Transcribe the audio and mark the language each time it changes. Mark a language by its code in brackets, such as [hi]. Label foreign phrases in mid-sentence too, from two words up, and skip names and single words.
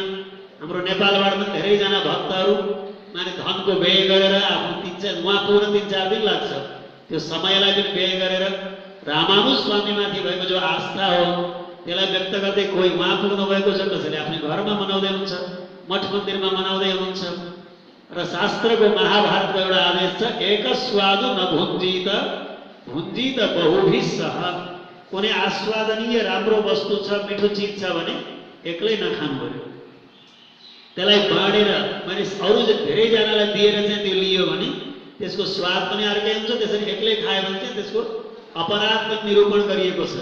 [ne] हाम्रो नेपालबाट पनि धेरैजना भक्तहरू माने धनको व्यय गरेर आफ्नो उहाँ पुग्न 3-4 दिन लाग्छ। त्यो समयलाई पनि व्यय गरेर रामानुज स्वामीमाथि भएको जो आस्था हो त्यसलाई व्यक्त गर्दै कोही उहाँ पुग्नु भएको छ, कसैले आफ्नो घरमा मनाउँदै हुन्छ, मठ मन्दिरमा मनाउँदै हुनुहुन्छ। र शास्त्रको महाभारतको एउटा आदेश छ, [sa] एक स्वादु न भुञ्जीत भुञ्जीत बहुभिः सह। [ne] कुनै आस्वादनीय राम्रो वस्तु छ, मिठो चिज छ भने एक्लै नखानु पर्यो। त्यसलाई बाँडेर माने अरू धेरैजनालाई दिएर चाहिँ त्यो लियो भने त्यसको स्वाद पनि अर्कै हुन्छ। त्यसरी एक्लै खायो भने चाहिँ त्यसको अपराध पनि निरूपण गरिएको छ।